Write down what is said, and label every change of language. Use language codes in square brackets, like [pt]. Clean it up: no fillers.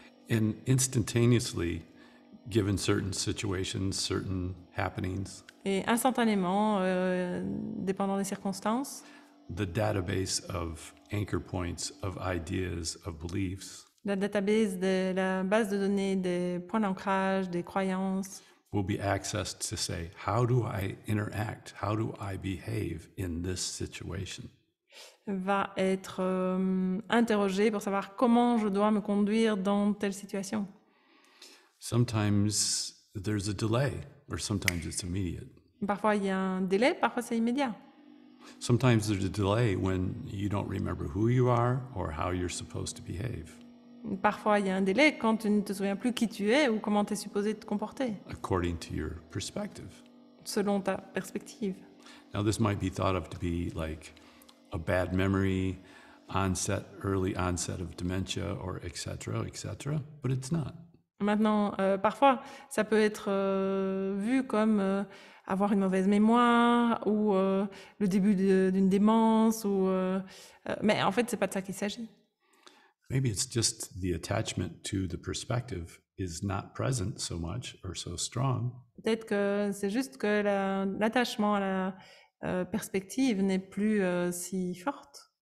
[en] And instantaneously, given certain situations, certain happenings, [fr] Et instantanément, dépendant des circonstances, [en] the database of anchor points, of ideas, of beliefs [fr] la database, la base de données des points d'ancrage, des croyances, [en] will be accessed to say, how do I interact? How do I behave in this situation? [fr] va être interrogée pour savoir comment je dois me conduire dans telle situation. [en] Sometimes there's a delay, or sometimes it's immediate. [fr] Parfois il y a un délai, parfois c'est immédiat. [en] Sometimes there's a delay when you don't remember who you are or how you're supposed to behave, [fr] Parfois il y a un délai quand tu ne te souviens plus qui tu es ou comment tu es supposé te comporter, [en] according to your perspective. [fr] selon ta perspective. [en] Now, this might be thought of to be like a bad memory, early onset of dementia, or etc., but it's not. [fr] Maintenant, parfois, ça peut être vu comme avoir une mauvaise mémoire ou le début d'une démence, mais en fait, c'est pas de ça qu'il s'agit. [en] Maybe it's just the attachment to the perspective is not present so much or so strong. [fr] Peut-être que c'est juste que l'attachement à la perspective n'est plus si forte.